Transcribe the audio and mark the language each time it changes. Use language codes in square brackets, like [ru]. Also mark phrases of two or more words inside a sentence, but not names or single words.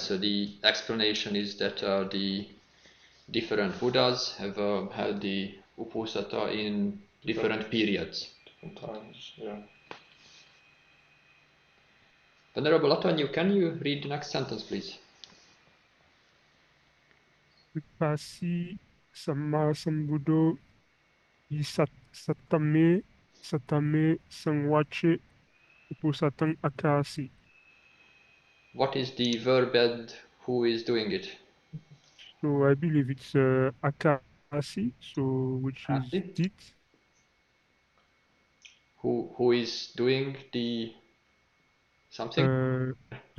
[en] So the explanation is that the different Buddhas have held the uposatha in different periods. Different times, yeah. Venerable Attanyu, can you read the next sentence, please? [pi] Vipassī Sammā Sambuddho satame sangwache uposatang akasi. [en] What is the verb and who is doing it? So I believe it's akasi, so which is did. Who is doing the something?